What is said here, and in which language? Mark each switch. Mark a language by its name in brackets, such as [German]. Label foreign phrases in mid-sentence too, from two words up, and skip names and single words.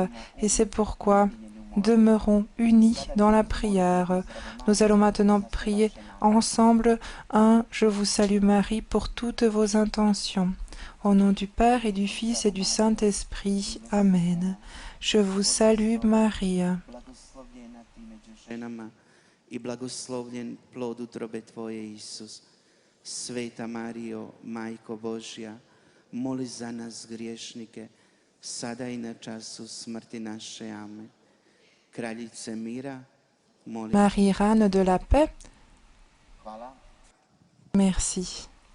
[French] Et c'est pourquoi demeurons unis dans la prière. Nous allons maintenant prier ensemble un « Je vous salue Marie » pour toutes vos intentions. Au nom du Père et du Fils et du Saint-Esprit. Amen. Je vous salue Marie. [Croatian] I blagoslovljen plod utrobe Tvoje, Isus. Sveta Marijo, Majko Božja, moli za nas griješnike, sada i na času smrti naše. Amen. Kraljice mira, moli. [French] Marie, reine de la paix, merci.